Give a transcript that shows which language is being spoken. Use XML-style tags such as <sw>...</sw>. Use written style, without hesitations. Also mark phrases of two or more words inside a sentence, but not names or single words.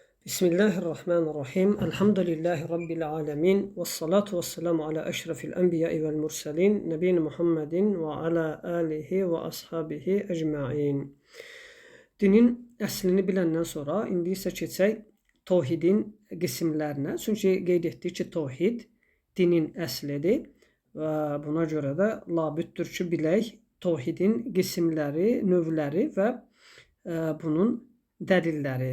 <ar>بسم الله الرحمن الرحيم. الحمد لله رب العالمين. والصلاة والسلام على أشرف الأنبياء والمرسلين. نبينا محمد وعلى آله وأصحابه أجمعين.</ar> <az>Dinin əslini biləndən sonra indi isə keçək tevhidin qismlərinə. Çünki qeyd etdik ki, tevhid dinin əslidir və buna görə də labüddür ki, bilək tevhidin qismləri, növləri və bunun dəlilləri.</az>